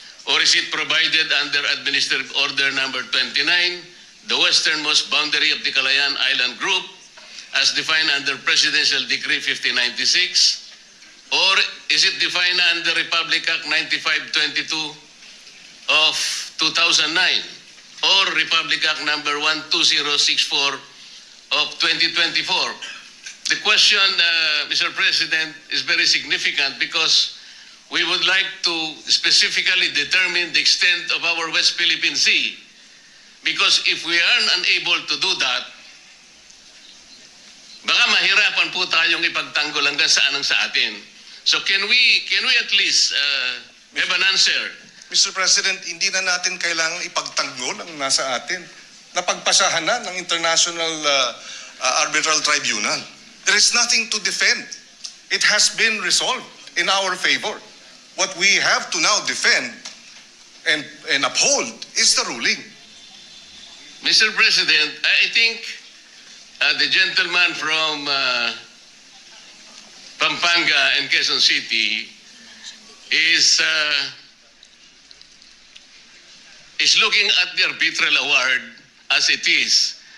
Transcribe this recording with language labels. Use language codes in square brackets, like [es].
[en] or is it provided under Administrative Order number 29, the westernmost boundary of the Calayan Island Group, as defined under Presidential Decree 5096, or is it defined under Republic Act 9522 of 2009, or Republic Act number 12064 of 2024? The question, Mr. President, is very significant because we would like to specifically determine the extent of our West Philippine Sea. Because if we are unable to do that, [tl] baka mahirapan po tayong ipagtanggol hanggang saan ang sa atin. [en] So can we at least have an answer? Mr. [tl] President, hindi na natin kailangan ipagtanggol ang nasa atin. Napagpasahan na ng International Arbitral Tribunal. [en] There is nothing to defend. It has been resolved in our favor. What we have to now defend and uphold is the ruling. Mr. President, I think the gentleman from Pampanga and Quezon City is looking at the arbitral award as it is.